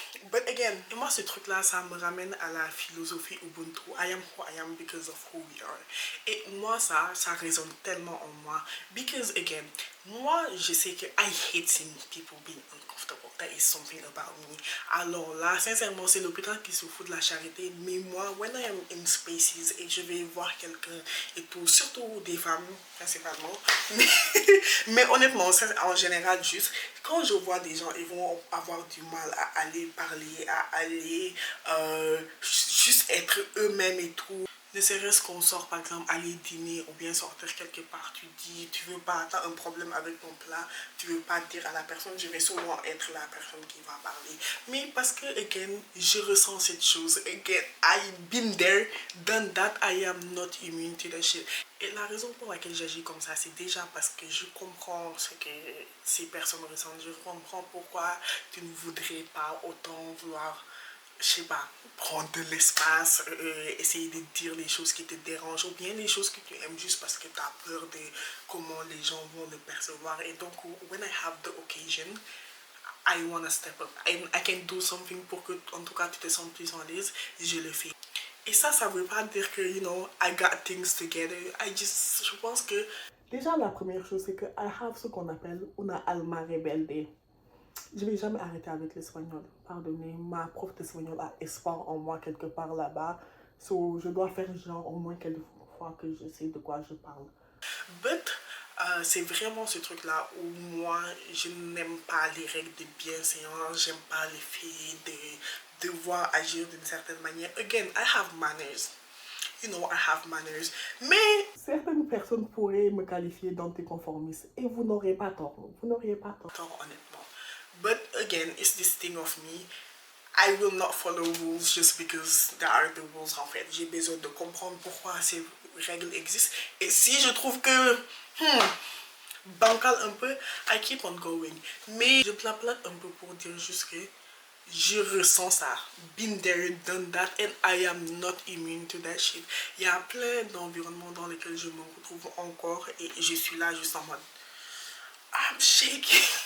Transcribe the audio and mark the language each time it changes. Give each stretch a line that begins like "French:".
English: But again,
French: et moi ce truc là ça me ramène à la philosophie Ubuntu.
English: I am who I am because of who we are.
French: Et moi ça résonne tellement en moi.
English: Because again,
French: moi je sais que
English: I hate seeing people being uncomfortable. That is something about me.
French: Alors là, sincèrement, c'est l'hôpital qui se fout de la charité. Mais moi,
English: when I am in spaces
French: et je vais voir quelqu'un et tout, surtout des femmes principalement, mais honnêtement, en général, juste quand je vois des gens, ils vont avoir du mal à aller parler, à aller juste être eux-mêmes et tout. Ne serait-ce qu'on sort par exemple aller dîner ou bien sortir quelque part, tu dis, tu veux pas, t'as un problème avec ton plat, tu veux pas dire à la personne, je vais souvent être la personne qui va parler. Mais parce que, again, je ressens cette chose.
English: Again, I've been there, done that, I am not immune to the shit.
French: Et la raison pour laquelle j'agis comme ça, c'est déjà parce que je comprends ce que ces personnes ressentent. Je comprends pourquoi tu ne voudrais pas autant vouloir, je sais pas, prendre de l'espace, essayer de dire les choses qui te dérangent ou bien les choses que tu aimes juste parce que tu as peur de comment les gens vont le percevoir. Et donc,
English: when I have the occasion, I wanna step up. I can do something
French: pour que, en tout cas, tu te sentes plus en l'aise, je le fais. Et ça veut pas dire que,
English: you know, I got things together.
French: Je pense que... Déjà, la première chose, c'est que
English: I have
French: ce qu'on appelle
Spanish: una alma rebelde.
French: Je vais jamais arrêter avec l'espagnol. Pardonnez, ma prof d'espagnol a espoir en moi quelque part là-bas. So, je dois faire genre au moins quelques fois que je sais de quoi je parle. But, c'est vraiment ce truc-là où moi, je n'aime pas les règles de bienséance. J'aime pas les filles de devoir agir d'une certaine manière.
English: Again, I have manners. You know, I have manners.
French: Mais certaines personnes pourraient me qualifier d'anticonformiste et vous n'aurez pas tort. Vous n'auriez pas tort, honnêtement.
English: But again, it's this thing of me. I will not follow rules just because there are the rules
French: en fait. J'ai besoin de comprendre pourquoi ces règles existent. Et si je trouve que bancal un peu,
English: I keep on going.
French: Mais je plaplate un peu pour dire juste que je ressens ça.
English: Been there, done that, and I am not immune to that shit.
French: Il y a plein d'environnements dans lesquels je me retrouve encore et je suis là juste en mode
English: I'm shaking.